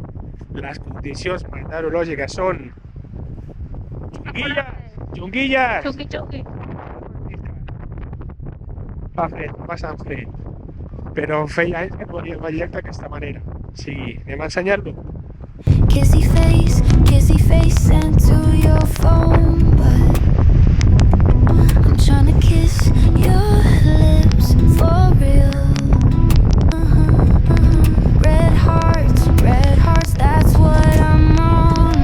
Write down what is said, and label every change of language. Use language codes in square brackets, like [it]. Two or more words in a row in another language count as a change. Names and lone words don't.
[ca] Les condicions meteorològiques són xunguilles. Xuqui. Fa fred, bastant fred, però feia anys que no havíem ballat d'aquesta manera. O sigui, anem a ensenyar-lo. [en] Kissy face sent to your phone, but I'm trying to kiss your lips for real. Red hearts, that's what I'm on.